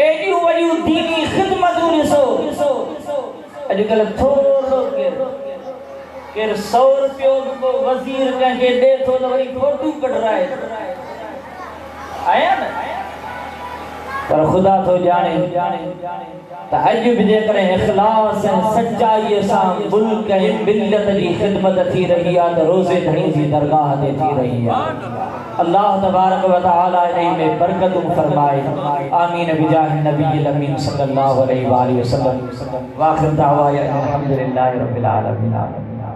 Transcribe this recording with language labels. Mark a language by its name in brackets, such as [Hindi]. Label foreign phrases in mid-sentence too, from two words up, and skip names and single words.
[Sindhi] एॾियूं वॾियूं दीनी ख़िदमतूं ॾिसो। अॼुकल्ह थोरो केरु 100 रुपयो को वज़ीर कंहिंखे ॾे थो त वरी फोटू कढराए आया न। पर ख़ुदा थो ॼाणे त अॼु बि जेकॾहिं इख़लास ऐं सचाईअ सां मुल्क ऐं मिल्लत जी ख़िदमत थी रही आहे त रोज़े धणी जी दरगाह ते थी रही आहे। [Arabic] الله تبارك وتعالى [Sindhi] इन में बरकतूं फरमाए। [Arabic] آمين بجاه النبي الأمين صلى الله عليه وسلم. وآخر دعوانا الحمد لله رب العالمين.